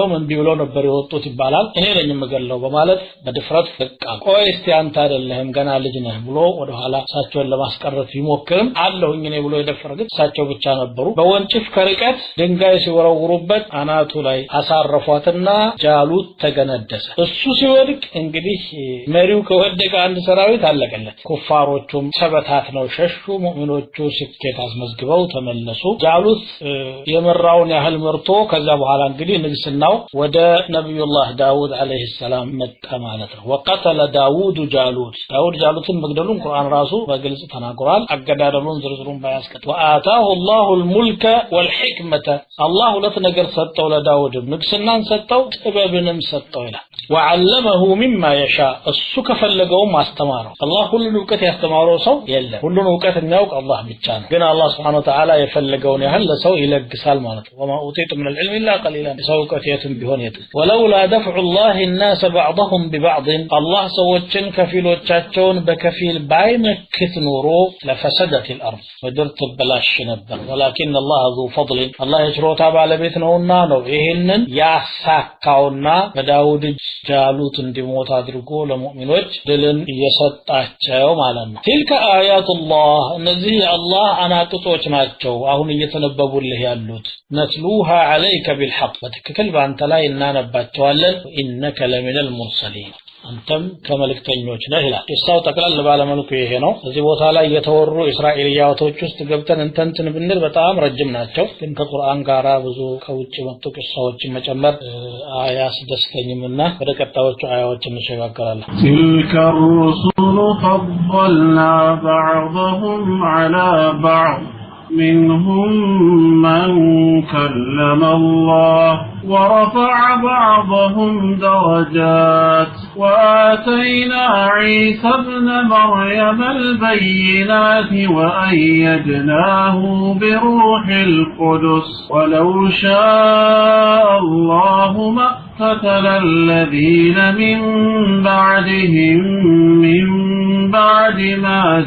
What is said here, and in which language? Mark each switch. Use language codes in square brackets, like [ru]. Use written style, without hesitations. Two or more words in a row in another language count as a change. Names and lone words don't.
[am] ምን ቢብሎ ነበር ወጥቶት ይባላል እኔ ነኝ የምገለው በማለት በድፍረት ፈቃ ቆይ እስቲ አንተ አይደለህም ገና ልጅ ነህ ብሎ ወደ ኋላ ሳቸውን ለማስቀረት ይሞክርም አለሁኝ እኔ ብሎ የደፈረገት ሳቸው ብቻ ነበሩ በወንጭፍ ከርቀት ድንጋይ ሲወረውሩበት አናቱ ላይ አሳረፏትና ጃሉት ተገነደሰ እሱ ሲወድቅ እንግዲህ መሪው ከወደቀ አንድ ሰራዊት አለቀለት ኩፋሮቹም ሰበታት ነው ሸሹ ሙእሚኖቹ ስኬት አስመዝግበው ተመለሱ ጃሉት የመራውን ያህል መርቶ ከዛ በኋላ እንግዲህ ንግስናው ወደ ነብዩላህ ዳውድ አለይሂ ሰላም መጣ ማለት ነው [ar] وقتل داوود جالوت [am] ዳውድ ጃሉትን መግደሉን ቁርአን ራሱ በግልጽ ተናግሯል አገዳደሉን ዝርዝሩን ባያስቀጥ [ar] وآتاه الله الملك والحكمة [am] الله ሁለት ነገር ሰጠው ለዳውድ ንግስናን ሰጠው ጥበብንም ሰጠው ይላል [ar] وعلمه مما يشاء [am] እሱ ከፈለገው ማስተማረው አላህ ሁሉን ዕውቀት ያስተማረው ሰው የለም ሁሉን ዕውቀት የሚያውቅ አላህ ብቻ ነው ግን አላህ [ar] سبحانه وتعالى [am] የፈለገውን ያህል ለሰው ይለግሳል ማለት ነው [ar] وما أوتيتم من العلم إلا قليلا [am] ሰው ዕውቀት የትም ቢሆን የት [ar] ولولا دفع الله الناس بعضهم ببعض [am] الله ሰዎችን ከፊሎቻቸውን በከፊል ባይመክት ኖሮ [ar] لفسدت الارض [am] ምድር ትበላሽ ነበር [ar] ولكن الله ذو فضل [am] الله የችሮታ ባለቤት ነውና ነው ይሄንን ያሳካውና በዳውድ ጃሉት እንዲሞት አድርጎ ለሙእሚኖች ድልን እየሰጣቸው ማለት ነው [ar] تلك آيات الله [am] እነዚህ የአላህ አናቅጾች ናቸው አሁን እየተነበቡልህ ያሉት [ar] نتلوها عليك بالحق [am] በትክክል ባንተ ላይ እናነባቸው እንልካቸዋለን [ar] إنك لمن المرسلين [am] አንተም ከመልእክተኞች ነህ ይላል። ኢሳው ተቀላል ባለመልኩ ይሄ ነው። እዚህ ቦታ ላይ የተወሩ እስራኤልያቶች ውስጥ ገብተን እንተንትን ብንል በጣም ረጅም ናቸው። ግን ከቁርአን ጋራ ብዙ ከውጭ መጥቶ ቂሳዎችን መጨመር አያስደስተኝምና ወደ ቀጣዮቹ አያዎች እንሸጋገራለን። [ar] تلك الرسل فضلنا بعضهم على بعض منهم من كلم الله ورفع بعضهم درجات وآتينا عيسى ابن مريم البينات وأيدناه بروح القدس ولو شاء الله ما اقتتل الذين من بعدهم من بعد ما